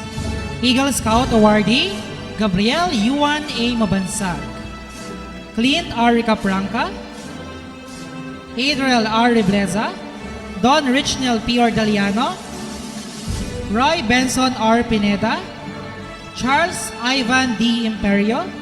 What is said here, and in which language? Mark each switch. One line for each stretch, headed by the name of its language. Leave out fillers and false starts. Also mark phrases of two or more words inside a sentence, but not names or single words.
English: Eagle Scout Awardee, Gabriel Yuan A. Mabansag. Clint R. Capranca. Adriel R. Rebleza. Don Richnel P. Ordaliano. Roy Benson R. Pineda. Charles Ivan D. Imperio.